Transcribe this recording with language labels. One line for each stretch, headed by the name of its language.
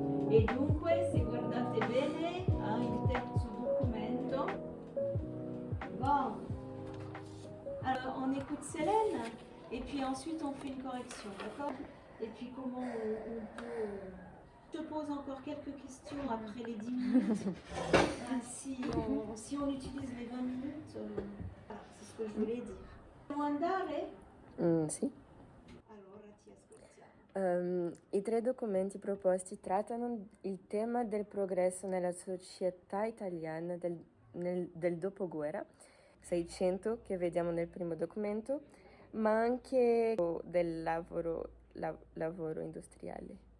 Italian: E dunque, se guardate bene, il terzo documento.
French: Bon. Alors, on écoute Célène, et puis ensuite on fait une correction, d'accord? Et puis comment on peut... Je te pose encore quelques questions après les 10 minutes. Si on utilise les 20 minutes, voilà, c'est ce que je voulais dire.
Italian: Possiamo andare? Sì. Allora ti ascoltiamo. I 3 documenti proposti trattano il tema del progresso nella società italiana del dopoguerra, 600 che vediamo nel primo documento, ma anche del lavoro industriale.